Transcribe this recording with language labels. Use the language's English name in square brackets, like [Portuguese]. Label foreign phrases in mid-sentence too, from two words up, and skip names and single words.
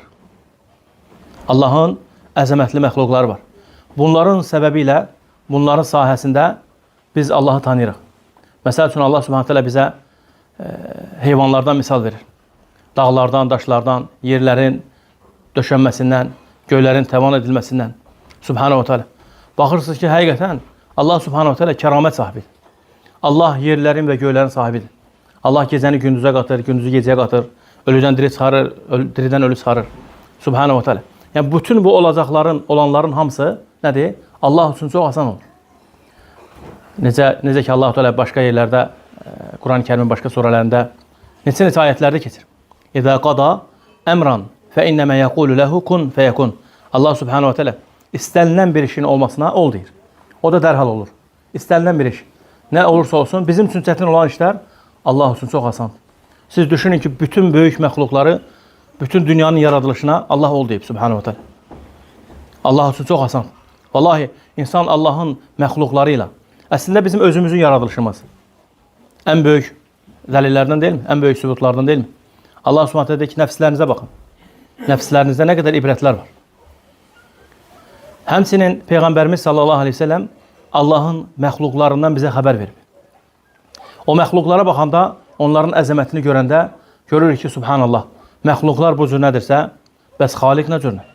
[Azerbaijani] Allah'ın əzəmətli məxluqları var. Bunların səbəbiyle, bunların sahəsində biz Allah'ı tanıyırıq. Məsəl üçün Allah [Arabic] سبحانه وتعالى [Azerbaijani] bizə heyvanlardan misal verir. Dağlardan, daşlardan, yerlərin döşənməsindən, göylərin təvan edilməsindən. [Arabic] سبحانه وتعالى. [Azerbaijani] Baxırsınız ki, həqiqətən Allah [Arabic] سبحانه وتعالى [Azerbaijani] kəramət sahibidir. Allah yerlərin və göylərin sahibidir. Allah gecəni gündüzə qatır, gündüzü gecəyə qatır. Ölüdən diri çıxarır, diridən ölü çıxarır. [Arabic] سبحانه وتعالى. [Azerbaijani] Yəni bütün bu olacaqların, olanların hamısı nədir? Allah üçün çox asan olur. Necə ki, [Arabic] الله تعالى [Azerbaijani] başqa yerlərdə, Quran-ı Kərimin başqa surələrində neçə ayətlərdə keçir. [Arabic] إذا قضى أمرا فإنما يقول له كن فيكون. [Azerbaijani] Allah [Arabic] سبحانه وتعالى [Azerbaijani] istənilən bir işin olmasına ol deyir. O da dərhal olur. İstənilən bir iş. Nə olursa olsun, bizim üçün çətin olan işlər Allah üçün çox asandır. Siz düşünün ki, bütün böyük məxluqları, bütün dünyanın yaradılışına Allah ol deyib [Arabic] سبحانه وتعالى. [Azerbaijani] Allah üçün çox asandır. Vallahi, insan Allahın məxluqları ilə, əslində bizim özümüzün yaradılışımız ən böyük dəlillərdən deyilmi? Ən böyük sübutlardan deyilmi? Allah [Arabic] سبحانه وتعالى [Azerbaijani] deyir ki, nəfslərinizə baxın. Nəfslərinizdə nə qədər ibrətlər var. Həmçinin Peyğəmbərimiz [Arabic] صلى الله عليه وسلم [Azerbaijani] Allahın məxluqlarından bizə xəbər verib. O məxluqlara baxanda, onların əzəmətini görəndə görürük ki, subhanallah, məxluqlar bu cür nədirsə, bəs Xaliq nə cür?